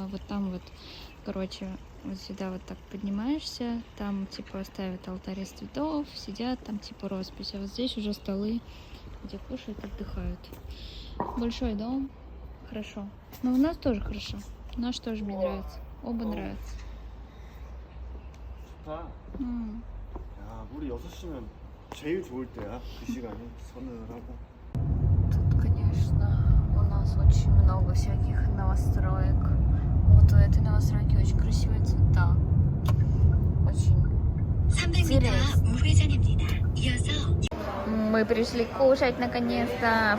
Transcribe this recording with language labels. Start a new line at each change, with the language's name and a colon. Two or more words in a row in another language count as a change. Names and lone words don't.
Russian: Вот там вот, короче, вот сюда вот так поднимаешься. Там, типа, ставят алтарь из цветов, сидят, там, типа, роспись. А вот здесь уже столы, где кушают, отдыхают. Большой дом. Хорошо. Но у нас тоже хорошо. Наш тоже мне нравится. Оба нравятся.
Korean: 좋다. 야, 우리 6시면 제일 좋을 때야. 그 시간이 선언을 하고.
Russian: Тут, конечно, у нас очень много всяких новостроек. Вот у этой новостройки очень красивые цвета. Очень интересно. Мы пришли кушать наконец-то.